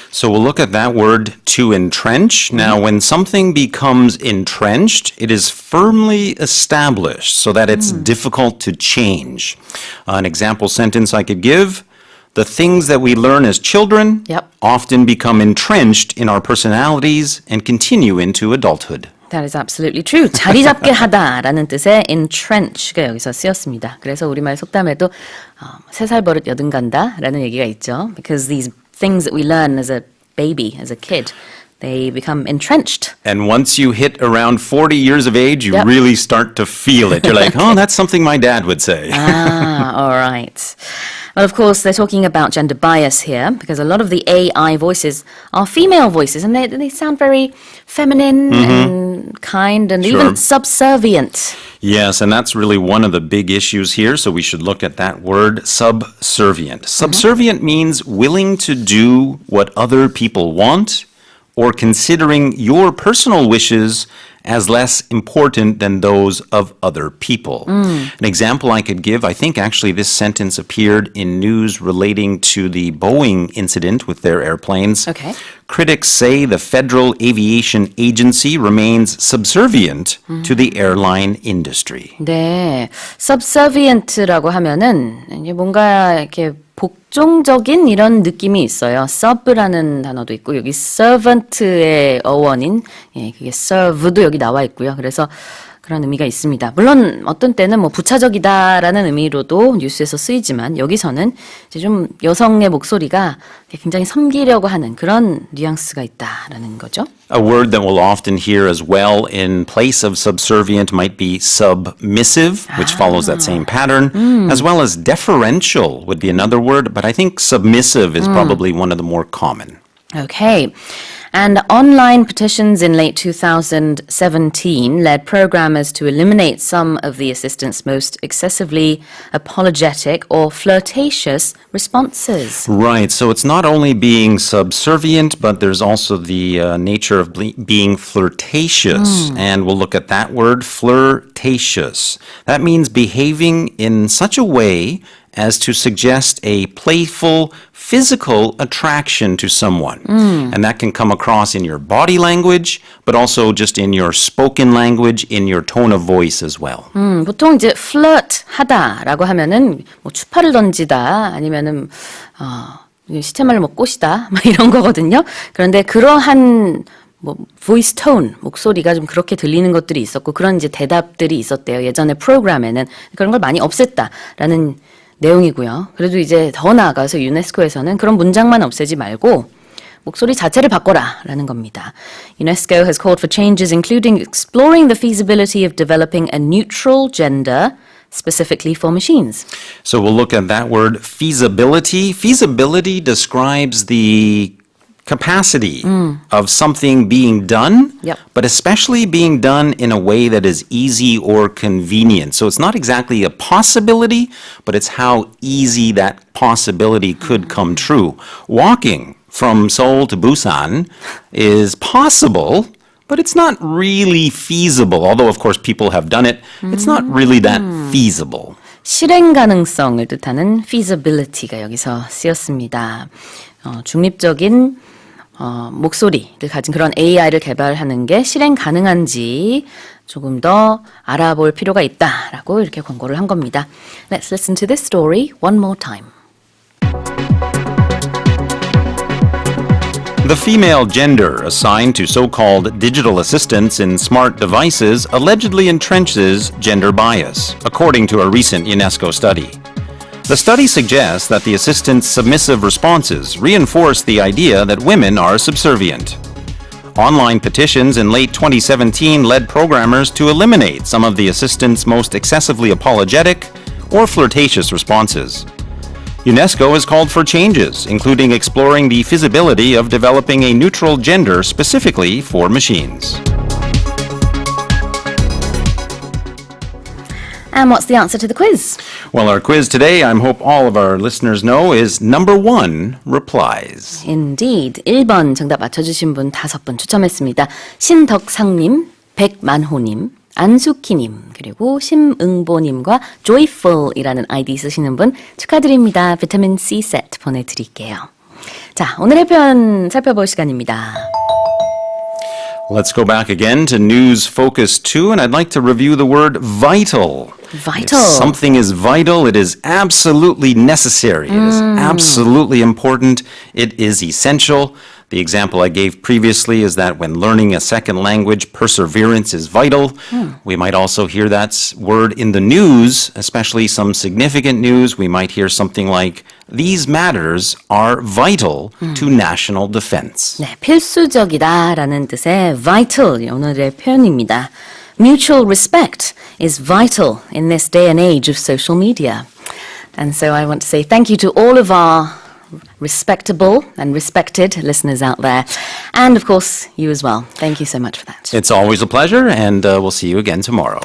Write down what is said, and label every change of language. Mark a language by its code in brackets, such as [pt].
[en] So we'll look at that word to entrench. Now, when something becomes entrenched, it is firmly established so that it's difficult to change. An example sentence I could give: the things that we learn as children often become entrenched in our personalities and continue into adulthood. That is absolutely true. [ko] 자리 잡게 하다라는 뜻의 entrench가 여기서 쓰였습니다. 그래서 우리말 속담에도 세 살 버릇 여든 간다라는 얘기가 있죠. [en] Because these things that we learn as a baby, as a kid. They become entrenched. And once you hit around 40 years of age, you Yep. really start to feel it. You're like, oh, that's something my dad would say. All right. Well, of course, they're talking about gender bias here because a lot of the AI voices are female voices and they sound very feminine and kind and even subservient. Yes, and that's really one of the big issues here. So we should look at that word, subservient. Subservient means willing to do what other people want or considering your personal wishes as less important than those of other people. An example I could give, I think actually this sentence appeared in news relating to the Boeing incident with their airplanes. Okay. Critics say the Federal Aviation Agency remains subservient to the airline industry. [ko] 네, subservient라고 하면은 이제 뭔가 이렇게 복종적인 이런 느낌이 있어요. sub라는 단어도 있고 여기 servant의 어원인 그게 serve도 여기 나와 있고요. 그래서 그런 의미가 있습니다. 물론 어떤 때는 뭐 부차적이다라는 의미로도 뉴스에서 쓰이지만 여기서는 이제 좀 여성의 목소리가 굉장히 섬기려고 하는 그런 뉘앙스가 있다라는 거죠. [en] A word that we'll often hear as well in place of subservient might be submissive, which follows that same pattern, as well as deferential would be another word, but I think submissive is probably one of the more common. Okay. And online petitions in late 2017 led programmers to eliminate some of the assistant's most excessively apologetic or flirtatious responses. Right, so it's not only being subservient, but there's also the nature of being flirtatious. And we'll look at that word, flirtatious. That means behaving in such a way as to suggest a playful physical attraction to someone. And that can come across in your body language, but also just in your spoken language, in your tone of voice as well. [ko] 보통 이제 flirt 하다라고 하면은 뭐 추파를 던지다 아니면은 시체말로 뭐 꽃이다 막 이런 거거든요. 그런데 그러한 뭐 voice tone 목소리가 좀 그렇게 들리는 것들이 있었고 그런 이제 대답들이 있었대요. 예전에 프로그램에는 그런 걸 많이 없앴다라는 내용이고요. 그래도 이제 더 나아가서 유네스코에서는 그런 문장만 없애지 말고 목소리 자체를 바꿔라라는 겁니다. [en] UNESCO has called for changes including exploring the feasibility of developing a neutral gender specifically for machines. So we'll look at that word, feasibility. Feasibility describes the capacity of something being done, Yep. but especially being done in a way that is easy or convenient. So it's not exactly a possibility, but it's how easy that possibility could come true. Walking from Seoul to Busan is possible, but it's not really feasible. Although, of course, people have done it, it's not really that feasible. [ko] 실행 가능성을 뜻하는 feasibility가 여기서 쓰였습니다. 중립적인 목소리를 가진 그런 AI를 개발하는 게 실행 가능한지 조금 더 알아볼 필요가 있다라고 이렇게 권고를 한 겁니다. [en] Let's listen to this story one more time. The female gender assigned to so-called digital assistants in smart devices allegedly entrenches gender bias, according to a recent UNESCO study. The study suggests that the assistant's submissive responses reinforce the idea that women are subservient. Online petitions in late 2017 led programmers to eliminate some of the assistant's most excessively apologetic or flirtatious responses. UNESCO has called for changes, including exploring the feasibility of developing a neutral gender specifically for machines. And what's the answer to the quiz? Well, our quiz today, I hope all of our listeners know, is number 1, replies. Indeed. [ko] 1번 정답 맞춰주신 분 5분 추첨했습니다. 신덕상님, 백만호님, 안수키님, 그리고 심응보님과 joyful이라는 아이디 쓰시는 분 축하드립니다. 비타민 C 세트 보내드릴게요. 자, 오늘의 표현 살펴볼 시간입니다. [en] Let's go back again to News Focus 2, and I'd like to review the word vital. Vital. If something is vital, it is absolutely necessary. It is absolutely important. It is essential. The example I gave previously is that when learning a second language, perseverance is vital. We might also hear that word in the news, especially some significant news. We might hear something like, these matters are vital to national defense. [ko] 네, 필수적이다라는 뜻의 vital 오늘의 표현입니다. [en] Mutual respect is vital in this day and age of social media. And so I want to say thank you to all of our respectable and respected listeners out there. And of course, you as well. Thank you so much for that. It's always a pleasure, and we'll see you again tomorrow.